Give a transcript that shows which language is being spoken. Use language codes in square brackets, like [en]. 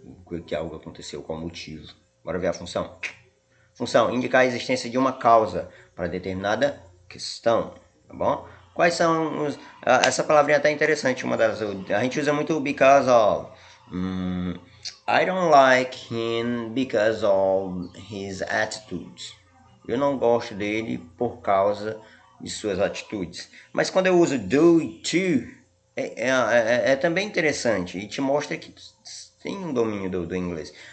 [pt] Por que algo aconteceu, qual motivo. Bora ver a função. Função: indicar a existência de uma causa para determinada questão, tá bom? Quais são os... essa palavrinha é até interessante, uma das... A gente usa muito because of. [en] I don't like him because of his attitudes. [pt] Eu não gosto dele por causa de suas atitudes. Mas quando eu uso due to, é também interessante e te mostra que tem um domínio do inglês.